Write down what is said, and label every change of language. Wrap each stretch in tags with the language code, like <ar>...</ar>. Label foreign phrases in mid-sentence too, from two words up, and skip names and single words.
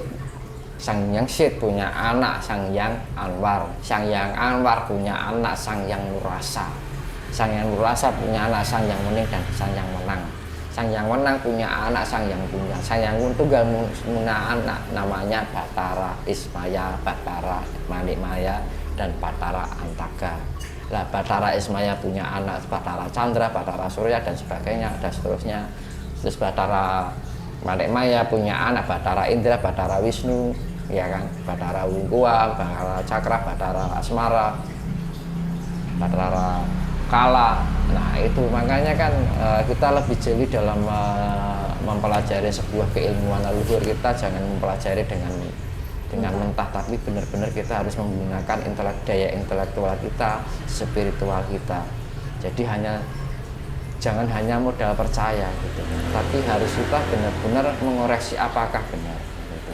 <id>Sang yang Sith punya anak sang yang Anwar. Sang yang Anwar punya anak sang yang Nurrasa. Sang yang Nurrasa punya anak sang yang Muning dan sang yang Menang. Sang yang Menang punya anak sang yang Tunggal. Sang yang Tunggal punya anak namanya Batara Ismaya, Batara Manikmaya, dan Batara Antaga. Lah Batara Ismaya punya anak Batara Chandra, Batara Surya, dan sebagainya, dan seterusnya. Terus Batara Manikmaya punya anak Batara Indra, Batara Wisnu, ya kan, Batara Wungkua, Batara Cakra, Batara Asmara, Batara Kala. Nah itu makanya kan kita lebih jeli dalam mempelajari sebuah keilmuan leluhur. Kita jangan mempelajari dengan mentah, tapi benar-benar kita harus menggunakan daya intelektual kita, spiritual kita. Jadi jangan hanya modal percaya gitu, tapi harus kita benar-benar mengoreksi apakah benar gitu.</id>